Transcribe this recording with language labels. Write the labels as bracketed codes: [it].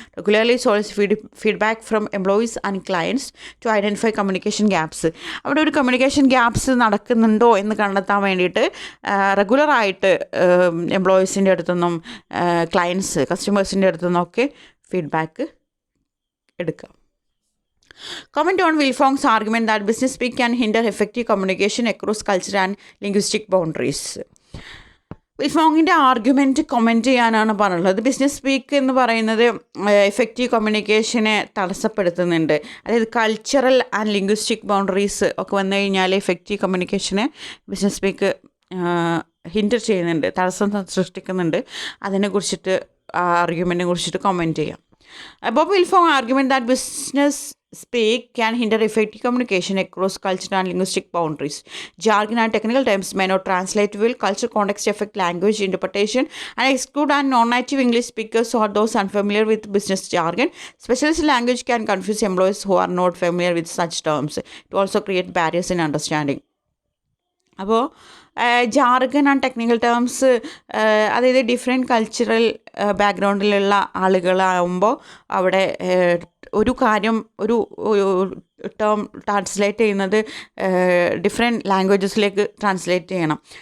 [en] Regularly solicits feedback from employees and clients to identify communication gaps. [ml] അവിടെ ഒരു communication gaps നടക്കുന്നുണ്ടോ എന്ന് കണ്ടെത്താൻ വേണ്ടിയിട്ട് റെഗുലറായിട്ട് എംപ്ലോയീസിൻ്റെ അടുത്തുനിന്നും ക്ലയൻസ്, കസ്റ്റമേഴ്സിൻ്റെ അടുത്തുനിന്നൊക്കെ ഫീഡ്ബാക്ക് എടുക്കുക. [en] Comment on Wiltfong's argument that business speak can hinder effective communication across culture and linguistic boundaries. [ml] വിൽഫോങ്ങിൻ്റെ argument comment ചെയ്യാനാണ് പറഞ്ഞുള്ളത്. Business speak എന്ന് പറയുന്നത് എഫക്റ്റീവ് കമ്മ്യൂണിക്കേഷനെ തടസ്സപ്പെടുത്തുന്നുണ്ട്. അതായത് കൾച്ചറൽ ആൻഡ് ലിംഗ്വിസ്റ്റിക് ബൗണ്ടറീസ് ഒക്കെ വന്നു കഴിഞ്ഞാൽ എഫക്റ്റീവ് കമ്മ്യൂണിക്കേഷനെ ബിസിനസ് സ്പീക്ക് ഹിൻഡർ ചെയ്യുന്നുണ്ട്, തടസ്സം സൃഷ്ടിക്കുന്നുണ്ട്. അതിനെക്കുറിച്ചിട്ട് ആർഗ്യുമെൻറ്റിനെ കുറിച്ചിട്ട് കമൻറ്റ് ചെയ്യാം. [en] Bob Wiltfong argument that business speak can hinder effective communication across cultural and linguistic boundaries. Jargon and technical terms may not translate well. Cultural context affect language interpretation and exclude and non-native English speakers or those unfamiliar with business jargon. Specialist language can confuse employees who are not familiar with such terms. It also create barriers in understanding. [ml] അപ്പോൾ ജാർഗൻ and technical terms, അതായത് different cultural ബാക്ക്ഗ്രൗണ്ടിലുള്ള ആളുകളാകുമ്പോൾ അവിടെ ഒരു കാര്യം, ഒരു term translate ചെയ്യുന്നത് different ലാംഗ്വേജസിലേക്ക് translate ചെയ്യണം.